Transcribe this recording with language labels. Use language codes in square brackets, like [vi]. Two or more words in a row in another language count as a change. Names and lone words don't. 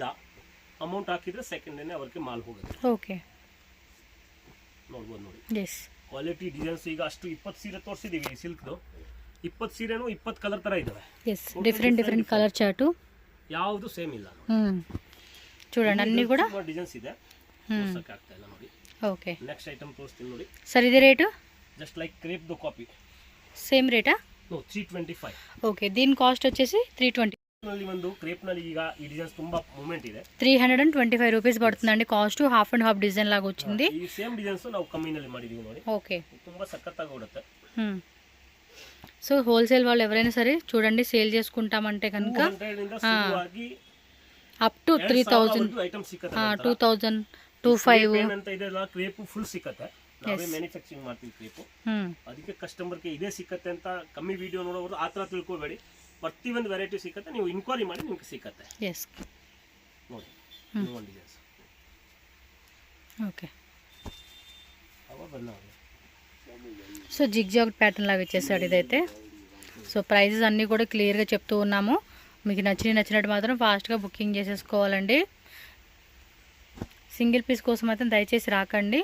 [kn] ಅಮೌಂಟ್ ಹಾಕಿದ್ರೆ [en] second day [kn] ಅವ್ರಿಗೆ ಮಾಲ್ ಹೋಗುತ್ತೆ. ನೋಡ್ಬೋದು ನೋಡಿ [en] quality designs. [kn] ಈಗ ಅಷ್ಟು 20 ಸೀರೆ ತೋರಿಸಿದೀವಿ ಸಿಲ್ಕ್ದು. 20 ಸೀರೆನೂ 20 ಕಲರ್ ತರ ಇದಾವೆ. [en] different colour chart, [kn] ಯಾವುದು ಸೇಮ್ ಇಲ್ಲ. [te] చూడండి అన్ని కూడా [kn] డిజైన్స్ ಇದೆ. ತೋರ್ಸಕ್ಕೆ ಆಗ್ತಾ ಇಲ್ಲ ನೋಡಿ. [te] ఓకే, [en] next item [kn] ತೋರಿಸ್ತೀನಿ ನೋಡಿ. ಸರ್ ಇದು ರೇಟ್ [en] just like crepe do copy. [te] సేమ్ రేటా? నో, 325. ఓకే, దీని కాస్ట్ వచ్చేసి 320. [kn] ನಲ್ಲಿ ಒಂದು ಕ್ರೇಪ್ ನಲ್ಲಿ ಈಗ ಈ ಡಿಸೈನ್ಸ್ ತುಂಬಾ ಮೂವ್ಮೆಂಟ್ ಇದೆ. [te] 325 రూపీస్ పడుతుందండి కాస్ట్. [en] half and half [te] డిజైన్ లాగా వచ్చింది. [kn] ఈ [en] same designs [kn] ನಾವು ಕಮ್ಮಿನಲ್ಲಿ ಮಾಡಿದೀವಿ ನೋಡಿ. [te] ఓకే, [kn] ತುಂಬಾ ಸಕ್ಕತ್ತಾಗಿ ಓಡುತ್ತೆ. [te] సో హోల్సేల్ వాళ్ళు ఎవరైనా సరే చూడండి, సేల్ చేసుకుంటామంటే కనుక [en] up to [te] 3000, 2000, 2500 [kn] ಅಂತ ಇದೆಲ್ಲ ಕ್ರೇಪ್ ಫುಲ್ ಸಿಕ್ಕತ್ತೆ. ನಾವೇ ಮ್ಯಾನುಫ್ಯಾಕ್ಚರಿಂಗ್ ಮಾಡ್ತೀವಿ ಕ್ರೇಪ್. ಅದಕ್ಕೆ ಕಸ್ಟಮರ್ಗೆ ಇದೇ ಸಿಕ್ಕತ್ತೆ ಅಂತ ಕಮ್ಮಿ ವಿಡಿಯೋ ನೋಡೋರು ಆ ಥರ ತಿಳ್ಕೊಬೇಡಿ. ಪ್ರತಿಯೊಂದು ವೆರೈಟಿ ಸಿಕ್ಕತ್ತೆ, ನೀವು ಇನ್ಕ್ವೈರಿ ಮಾಡಿ ನಿಮ್ಗೆ ಸಿಕ್ಕತ್ತೆ. ಎಸ್, ನೋಡಿ ಒಂದು ಡಿಸೈನ್ಸ್. [te] ఓకే, అవ బన్నా. సో [en] zigzag pattern [te] లాగా ఇచ్చేసాడు ఇదైతే. [en] so prices [te] అన్నీ కూడా క్లియర్గా చెప్తూ ఉన్నాము. మీకు నచ్చినట్టు మాత్రం ఫాస్ట్గా బుకింగ్ చేసేసుకోవాలండి. [en] single piece [te] కోసం అయితే దయచేసి రాకండి.